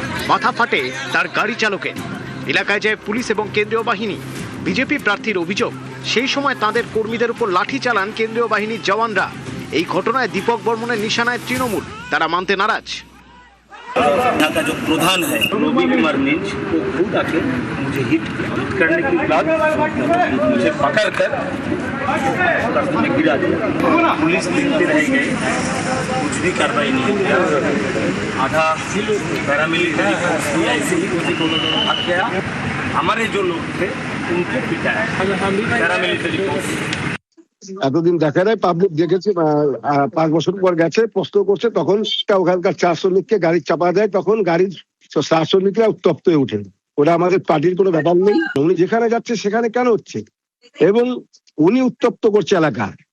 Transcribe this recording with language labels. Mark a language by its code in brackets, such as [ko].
[bn] মাথা ফাটে তার গাড়ি চালকের। এলাকায় যায় পুলিশ এবং কেন্দ্রীয় বাহিনী। বিজেপি প্রার্থীর অভিযোগ, সেই সময় তাদের কর্মীদের উপর লাঠি চালান কেন্দ্রীয় বাহিনীর জওয়ানরা। এই ঘটনায় দীপক বর্মনের নিশানায় তৃণমূল, তারা মানতে नाराज। [hi] यहाँ का जो प्रधान है रवि कुमार मिंज, वो खुद आके मुझे हिट करने के बाद मुझे पकड़ कर रास्ते में गिरा दिया। पुलिस देखते रह गए, कुछ भी कार्रवाई नहीं किया। आधा पैरामिलिट्री फोर्स भी ऐसे ही मुझे दोनों भाग गया। हमारे जो लोग थे उनको पिटाया पैरामिलिट्री फोर्स। [bn] এতদিন দেখা যায়, পাবলিক দেখেছে, 5 বছর পর গেছে প্রশ্ন করছে, তখন ওখানকার 4 শ্রমিককে গাড়ি চাপা দেয়, তখন গাড়ির 4 শ্রমিকরা উত্তপ্ত হয়ে ওঠেন। ওটা আমাদের পার্টির কোনো ব্যাপার নেই। উনি যেখানে যাচ্ছে সেখানে কেন হচ্ছে, এবং উনি উত্তপ্ত করছে এলাকা।